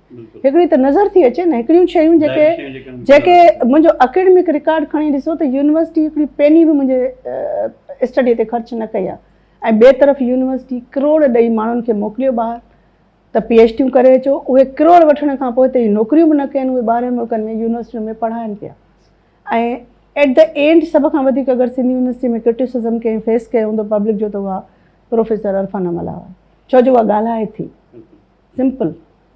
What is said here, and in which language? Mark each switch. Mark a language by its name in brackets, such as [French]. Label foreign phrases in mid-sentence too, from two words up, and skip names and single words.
[Sindhi] हिकिड़ी त नज़र थी अचे न, हिकिड़ियूं शयूं जेके मुंहिंजो [English] academic record [Sindhi] खणी ॾिसो त यूनिवर्सिटी हिकिड़ी पेनी बि मुंहिंजे स्टडी ते ख़र्चु न कई आहे, ऐं ॿिए तरफ़ यूनिवर्सिटी करोड़ ॾेई माण्हुनि खे मोकिलियो ॿाहिरि त PhDयूं करे अचो। उहे करोड़ वठण खां पोइ हिते नौकरियूं बि न कनि, उहे ॿाहिरि मुल्कनि में यूनिवर्सिटियुनि में पढ़ाइनि पिया। ऐं [English] at the end [Sindhi] सभ खां वधीक अगरि सिंधी यूनिवर्सिटी में क्रिटिसिज़म कंहिं फेस कयो हूंदो पब्लिक जो त उहा प्रोफेसर अरफान अमला हुआ, छो जो उहा ॻाल्हाए थी सिंपल।